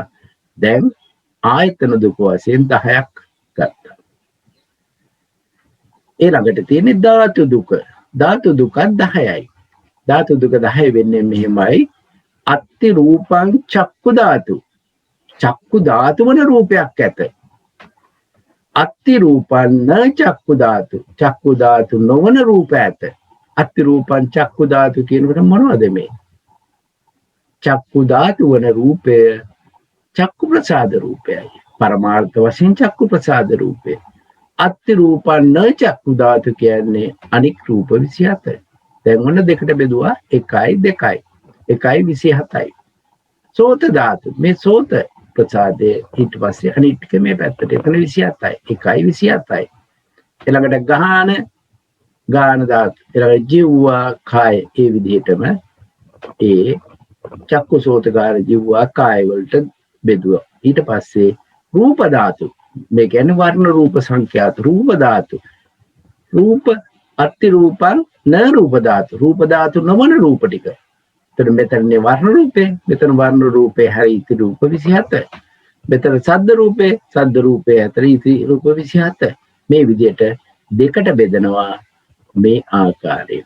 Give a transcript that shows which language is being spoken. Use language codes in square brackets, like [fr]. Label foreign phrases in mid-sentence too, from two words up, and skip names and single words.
[si] දැන් ආයතන දුක වශයෙන් 10ක් ගත්තා. ඊළඟට තියෙන්නේ ධාතු දුක. ධාතු දුක 10යි. ධාතු දුක 10 වෙන්නේ මෙහෙමයි. [pi] අත්ති රූපං චක්කු ධාතු. [si] චක්කු ධාතු වන රූපයක් ඇත. [pi] අත්ති රූපං න චක්කු ධාතු. [si] චක්කු ධාතු නොවන රූප ඇත. [pi] අත්ති රූපං චක්කු ධාතු [si] කියනකොට මොනවද මේ? චක්කු ධාතු වන රූපය චක්කු ප්‍රසාද රූපයයි. පරමාර්ථ වශයෙන් චක්කු ප්‍රසාද රූපය. [pi] අත්ති රූපං න චක්කු ධාතු [si] කියන්නේ අනික් රූප 27. දැන් ඔන්න දෙකට බෙදුවා 1යි 2යි. 1යි 27යි. සෝත ධාතු. මේ සෝත ප්‍රසාදයේ ඊට පස්සේ අනිත් ටික මේ පැත්තට. එතන 27යි. 1යි 27යි. ඊළඟට ගාන ධාතු. ඊළඟට ජීවා කාය. ඒ විදිහටම ඒ [pi] චක්කු සෝත ගාන ජීවා කාය [si] වලට බෙදුවා. ඊට පස්සේ රූප ධාතු. මේ කියන්නේ වර්ණ රූප සංඛ්‍යාත රූප ධාතු. [pi] රූප අත්ති රූපං න රූප ධාතු. [si] රූප ධාතු නොවන රූප ටික. එතන මෙතනනේ වර්ණ රූපේ. මෙතන වර්ණ රූපේ හැරී [pi] ඉති රූප 27. [si] මෙතන සද්ද රූපේ හැරී [pi] ඉති රූප 27. [si] මේ විදිහට දෙකට බෙදනවා මේ ආකාරයට.